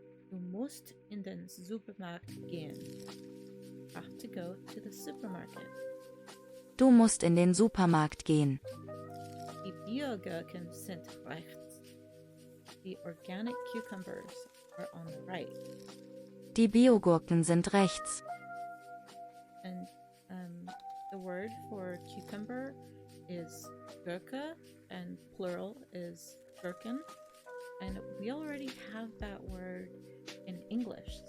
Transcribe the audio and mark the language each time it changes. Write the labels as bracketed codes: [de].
[de] Du musst in den Supermarkt gehen. [en] Have to go to the supermarket. [de] Du musst in den Supermarkt gehen. Die Biogurken sind rechts. [en] The organic cucumbers are on the right. [de] Die Biogurken sind rechts. [en] And the word for cucumber is Gurke, and plural is Gurken. And we already have that word in English.